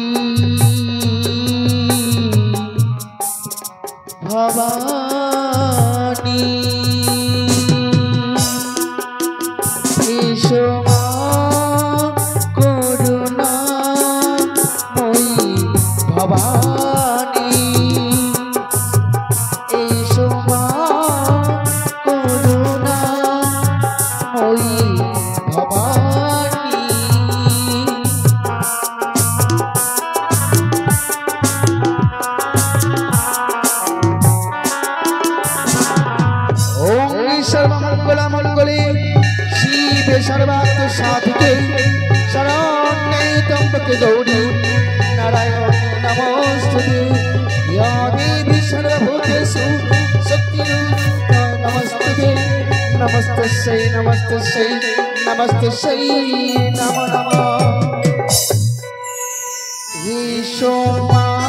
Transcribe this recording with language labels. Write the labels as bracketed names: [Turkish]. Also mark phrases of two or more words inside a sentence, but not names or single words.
[Bangla] ভবানী, এসো মা করুণা মই ভবানী, এসো মা করুণা মই ভবানী। [Sanskrit] ওম সর্বমঙ্গলা মঙ্গলে শিবে সর্বার্থ সাধিকে শরণ্যে ত্র্যম্বকে গৌরী নারায়ণ নমস্তুতে। ইয়া দেবী সর্বভূতেষু শক্তিরূপা নমস্তুতে। নমস্তস্যৈ নমস্তস্যৈ নমস্তস্যৈ নমো নমঃ। [Bangla] এসো মা